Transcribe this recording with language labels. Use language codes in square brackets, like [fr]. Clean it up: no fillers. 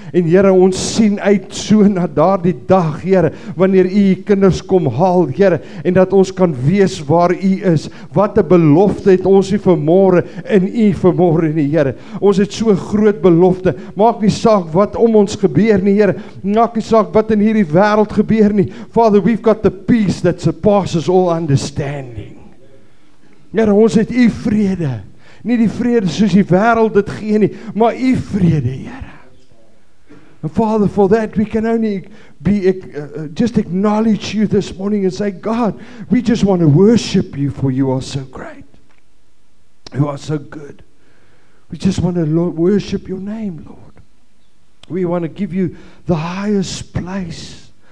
[af] En Here, ons sien uit so na daardie dag, Here, wanneer U kinders kom haal, Here, en dat ons kan wees waar U is. Wat 'n belofte het ons nie vanmôre in U vanmôre nie, Here. Ons het so groot belofte. Maak nie saak wat om ons gebeur nie, Here. Maak nie saak wat in hierdie wêreld gebeur nie. [en] Father, we've got the peace that surpasses all understanding. [af] Here, ons het U vrede. Nie die vrede soos die wêreld dit gee nie, maar U vrede, Here. [en] And Father, for that we can only just acknowledge You this morning and say, God, we just want to worship You, for You are so great. You are so good. We just want to worship Your name, Lord. We want to give You the highest place.